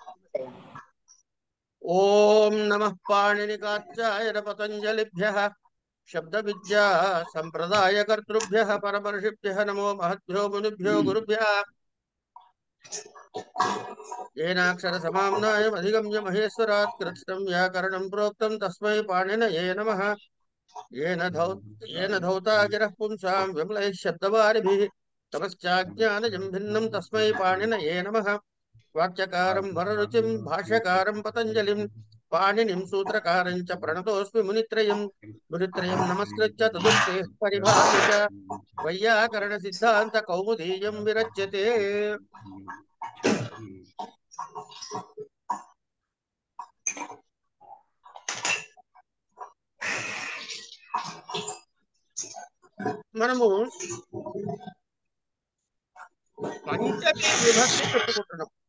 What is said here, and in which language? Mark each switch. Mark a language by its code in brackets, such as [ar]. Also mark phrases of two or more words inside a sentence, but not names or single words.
[sa] ఓం నమః పాణినికాచ్యాయ పతంజలిభ్యః శబ్ద విద్యా సంప్రదాయ కర్తృభ్యః పరమర్షిభ్యః నమో మహద్భ్యో మునిభ్యో గురుభ్యః. ఏనాక్షర సమామ్నాయం అధిగమ్య మహేశ్వరాత్ కృత్స్నం వ్యాకరణం ప్రోక్తం తస్మై పాణినయే నమః. येन धौता गिरः पुंसां विमलैः शब्दवारिभिः तमश्चाज्ञानजं भिन्नं तस्मै पाणिनये नमः. वाक्यकारं वररुचिं भाष्यकारं पतञ्जलिं पाणिनिं सूत्रकारं च प्रणतोऽस्मि मुनित्रयम्. मुनित्रयं नमस्कृत्य तदुक्तेः परिभाष्य च वैयाकरणसिद्धान्तकौमुदीयं विरच्यते. [te] మనము పంచమీ విభక్తి చెప్పుకుంటున్నాం.